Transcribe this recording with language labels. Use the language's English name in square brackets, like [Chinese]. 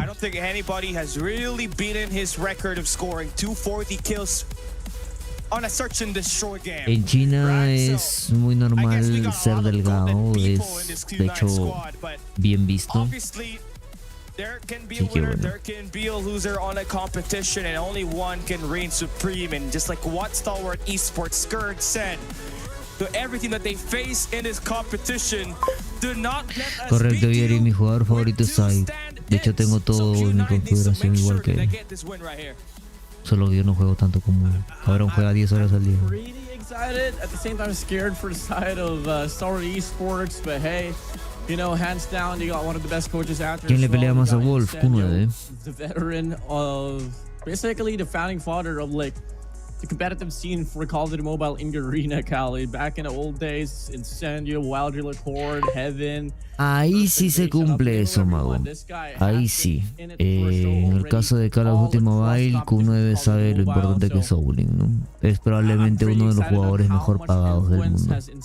[English] I don't think anybody has really beaten his record of scoring 240 kills on a search and destroy game. [Spanish] En China es muy normal ser delgado, es de hecho bien visto. [English] There can be a winner, there can be a loser on a competition, and only one can reign supreme. And just like what Stalwart Esports Skirt said, to everything that they face in this competition, do not let us [Spanish] correcto, Yeri, mi jugador favorito es Sai. De hecho tengo todo en mi configuración igual que él. Solo que yo no juego tanto como él. Cabrón juega 10 horas al día. [English] Pretty excited, at the same time scared for the side of Stalwart Esports, but hey, you know, hands down, you got one of the best coaches out there. [Spanish] ¿Quién le pelea más a Wolf? [English] Q9. The veteran of basically the founding father of like the competitive scene for Call of Duty Mobile in Garena, Cali. Back in the old days, Incendio, Wild Driller Horde, Heaven. [Spanish] Ahí sí se cumple eso, mago. Ahí sí. En el caso de Call of Duty Mobile, Q9 sabe lo importante que es Owling, ¿no? Es probablemente uno de los jugadores mejor pagados del mundo.